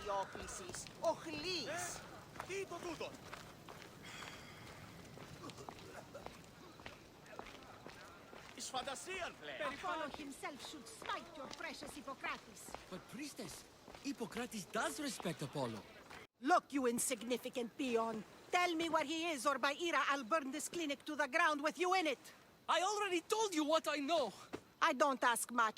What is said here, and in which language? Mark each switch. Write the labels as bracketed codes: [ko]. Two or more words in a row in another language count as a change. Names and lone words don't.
[el] πρόκλησης, ο Χλής. Τι το τούτο! Εις φαντασίαν πλέον! [en] Apollo himself should spite your precious Hippocrates. But priestess, Hippocrates does respect Apollo. Look, you insignificant peon. Tell me where he is, or by Ira, I'll burn this clinic to the ground with you in it. I already told you what I know. I don't ask much.